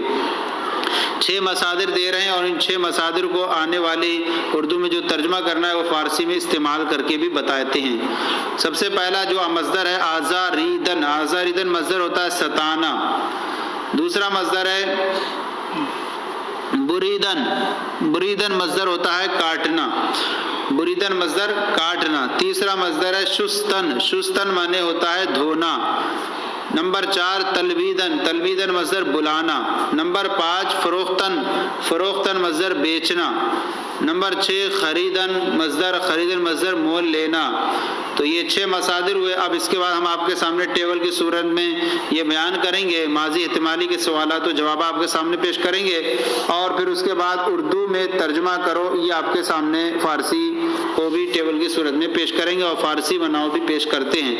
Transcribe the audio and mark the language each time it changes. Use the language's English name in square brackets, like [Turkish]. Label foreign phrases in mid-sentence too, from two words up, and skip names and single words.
[Urdu] 6 مصادر دے رہے ہیں اور ان 6 مصادر کو آنے والی اردو میں جو ترجمہ کرنا ہے وہ فارسی میں استعمال کر کے بھی بتاتے ہیں. سب سے پہلا جو مصدر ہے آزاریدن، آزاریدن مصدر ہوتا ہے ستانا. دوسرا مصدر ہے بریدن، بریدن مصدر ہوتا ہے کاٹنا، بریدن مصدر کاٹنا. تیسرا مصدر ہے شستن، شستن معنی ہوتا ہے دھونا. نمبر 4 تلویدن، تلویدن مصدر بلانا. نمبر 5 فروختن، فروختن مصدر بیچنا. نمبر 6 خریدن مصدر، خریدن مصدر مول لینا. تو یہ 6 مصادر ہوئے. اب اس کے بعد ہم آپ کے سامنے ٹیبل کی صورت میں یہ بیان کریں گے، ماضی احتمالی کے سوالات و جواب آپ کے سامنے پیش کریں گے اور پھر اس کے بعد اردو میں ترجمہ کرو یہ آپ کے سامنے فارسی کو بھی ٹیبل کی صورت میں پیش کریں گے اور فارسی بناؤ بھی پیش کرتے ہیں.